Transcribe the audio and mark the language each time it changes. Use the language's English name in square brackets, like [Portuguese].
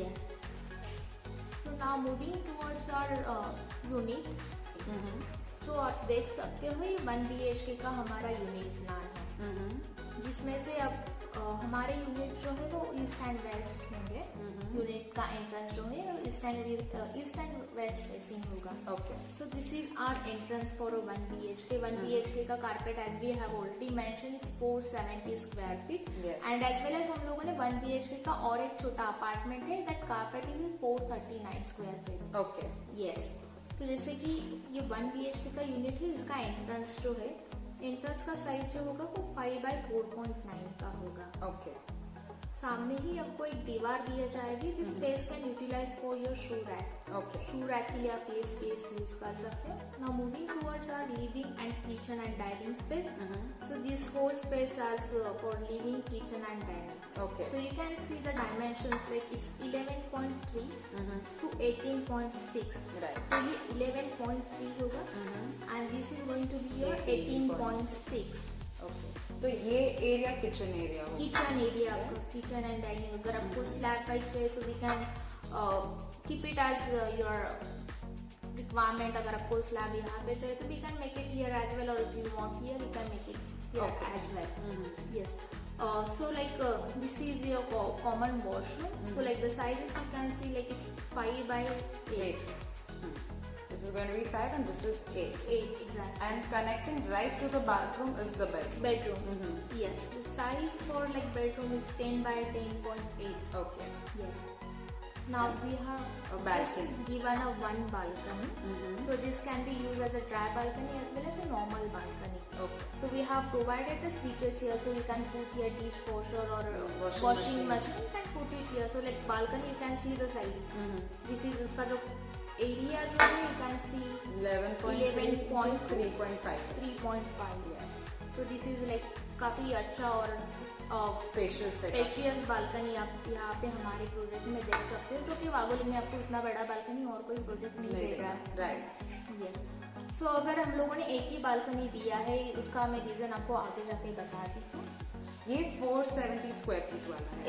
[English] Yes, so now moving towards our unit. [Hindi] सो आप देख सकते हो ये 1 BHK का हमारा यूनिट प्लान है, जिसमें से अब हमारे यूनिट जो है वो ईस्ट एंड वेस्ट होंगे। यूनिट का एंट्रेंस जो है ईस्ट एंड वेस्ट फेसिंग होगा। [English] Okay, So this is our entrance for a 1 BHK. 1 BHK का carpet as we have already mentioned is 470 square feet. Yes. And as well as हम लोगों ने 1 BHK का और एक छोटा apartment है, that carpet is 439 square feet. Okay, Yes. [Hindi] तो जैसे कि ये 1 BHK का यूनिट है, इसका एंट्रेंस जो है, एंट्रेंस का साइज जो होगा वो 5 by 4.9 का होगा। [English] okay, [Hindi] सामने ही आपको एक दीवार दिया जाएगी। This space can utilise for your shoe rack. [English] okay, [Hindi] shoe rack के लिए आप ये स्पेस यूज कर सकते हैं। Now moving towards our living and kitchen and dining space. [English] So this whole space as for living, kitchen and dining. Okay, So you can see the dimensions like it's 11.3 to 18.6. Right, तो ये 11.3 होगा and this is going to be your 18.6. Okay. [Hindi] तो ये area kitchen area होगा। Kitchen area आपका, kitchen and dining. अगर आपको slab wise चाहिए so we can keep it as your requirement. [English] अगर आपको स्लैब यहाँ पे चाहिए तो we can make it here as well, और if you want here we can make it here as well. Yes, so like this is your common washroom. So like the sizes you can see like it's 5 by 8. This is going to be 5 and this is 8. 8 exactly. And connecting right to the bathroom is the bedroom. Bedroom. Yes, the size for like bedroom is 10 by 10.8. Okay. Yes. Now we have A balcony. just given a one balcony. So this can be used as a dry balcony as well as a normal balcony. Okay. So we have provided the switches here, so you can put here dishwasher or Washing washing machine. You can put it here. So like balcony, you can see the size. This is उसका जो area जो है, you can see 11.3 to 11.3. 3.5. 3.5. Yes. So this is like काफी अच्छा और Spacious setup. [Hindi] Spacious balcony आप यहाँ पे हमारे प्रोजेक्ट में देख सकते हो, जो कि वागोली में आपको इतना बड़ा बालकनी और कोई प्रोजेक्ट नहीं दे रहा है। [English] Right. [Hindi] यस, सो अगर हम लोगों ने एक ही बालकनी दिया है, उसका मैं रीजन आपको आगे जाके बताती हूँ। ये 470 स्क्वायर फीट वाला है।